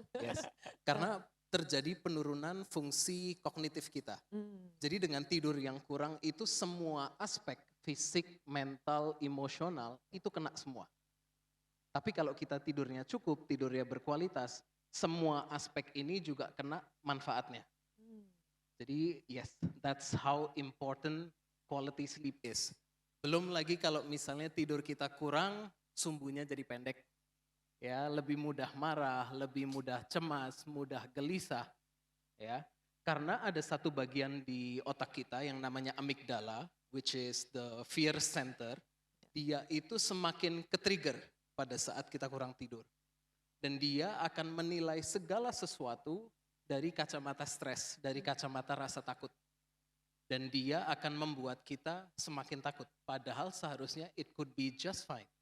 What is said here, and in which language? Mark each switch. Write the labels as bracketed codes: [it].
[id] yes. Karena terjadi penurunan fungsi kognitif kita. Jadi dengan tidur yang kurang itu semua aspek fisik, mental, emosional itu kena semua. Tapi kalau kita tidurnya cukup, tidurnya berkualitas, semua aspek ini juga kena manfaatnya. Jadi [en] yes, that's how important quality sleep is. [id] Belum lagi kalau misalnya tidur kita kurang, sumbunya jadi pendek. Ya, lebih mudah marah, lebih mudah cemas, mudah gelisah, ya. Karena ada satu bagian di otak kita yang namanya amigdala, [en] which is the fear center. [id] Dia itu semakin ke-trigger pada saat kita kurang tidur. Dan dia akan menilai segala sesuatu dari kacamata stres, dari kacamata rasa takut. Dan dia akan membuat kita semakin takut. Padahal seharusnya [en] it could be just fine.